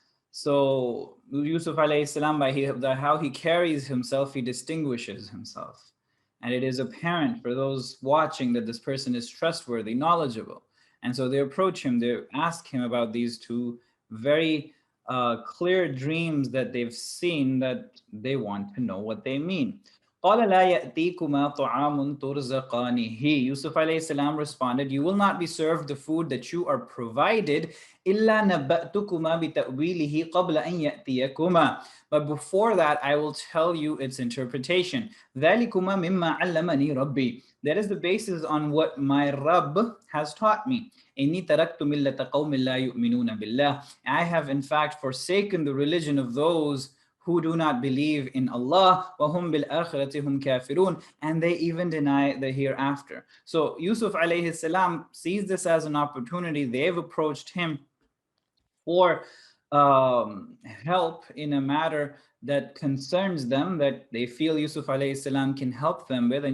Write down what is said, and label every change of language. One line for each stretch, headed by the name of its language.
English: So Yusuf alayhi salam, by how he carries himself, he distinguishes himself. And it is apparent for those watching that this person is trustworthy, knowledgeable. And so they approach him, they ask him about these two very clear dreams that they've seen, that they want to know what they mean.
Arabic: قال لا يأتيكما طعام ترزقانه.
English: Yusuf alayhi salam responded, you will not be served the food that you are provided,
Arabic: إلا نبأتكما بتأويله قبل أن يأتيكما.
English: But before that, I will tell you its interpretation.
Arabic: ذلكما مما علمني ربي.
English: That is the basis on what my Rabb has taught me.
Arabic: إني تركت ملة قوم لا يؤمنون بالله.
English: I have in fact forsaken the religion of those who do not believe in Allah,
Arabic: وَهُمْ بِالْآخِرَةِ هُمْ كَافِرُونَ,
English: and they even deny the hereafter. So Yusuf alayhi salam sees this as an opportunity. They've approached him for help in a matter that concerns them, that they feel Yusuf alayhi salam can help them with.